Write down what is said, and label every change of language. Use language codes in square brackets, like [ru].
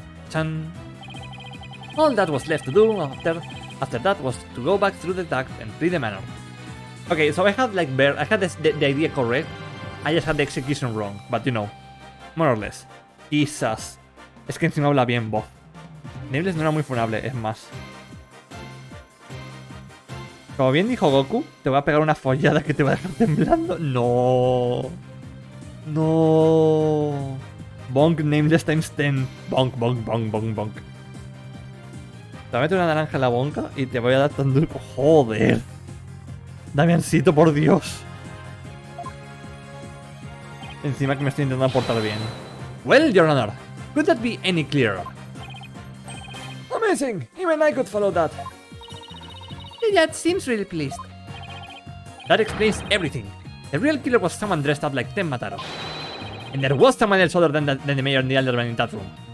[en] Chan. All that was left to do after that was to go back through the duct and free the manor. Okay, so I had the idea correct, I just had the execution wrong, but you know, more or less. [es] Quizás. Es que encima habla bien voz. Nameless no era muy funable, es más. Como bien dijo Goku, te voy a pegar una follada que te va a dejar temblando. No. No. [en] Bonk Nameless times 10. Bonk, bonk, bonk, bonk, bonk. [es] Te voy a meter una naranja en la bonca y te voy a dar tan duro. Joder. Damiancito, por Dios. Encima que me estoy intentando portar bien. [en] Well, Your Honor, could that be any clearer? Amazing! Even I could follow that. The judge seems really pleased. That explains everything. The real killer was someone dressed up like Tenmataro. And there was someone else other than the mayor and the alderman in that room.